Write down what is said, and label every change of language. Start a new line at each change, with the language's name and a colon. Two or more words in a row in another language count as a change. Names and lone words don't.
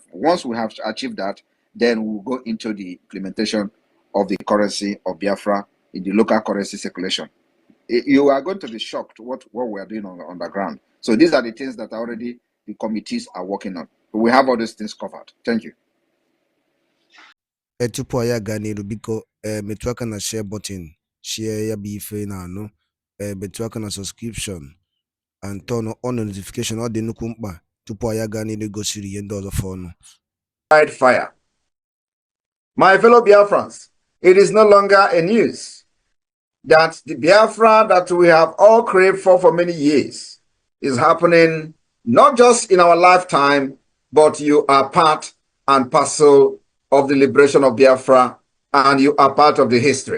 English: Once we have achieved that, then we'll go into the implementation of the currency of Biafra in the local currency circulation. You are going to be shocked what we are doing on the ground. So these are the things that already the committees are working on. We have all these things covered. Thank you.
Igbo: Tupu anyị aga n'iru biko metụ aka na
English: share button,
Igbo: share ya bụ ife na anụ, metụ aka na
English: subscription and turn on notification.
Igbo: Ọ dị nnukwu mkpa tupu anyị aga n'iru gosiri ihe ndị ọzọ fọnụ.
English: Fire. My fellow Biafrans, it is no longer a news that the Biafra that we have all craved for many years is happening not just in our lifetime, but you are part and parcel of the liberation of Biafra, and you are part of the history.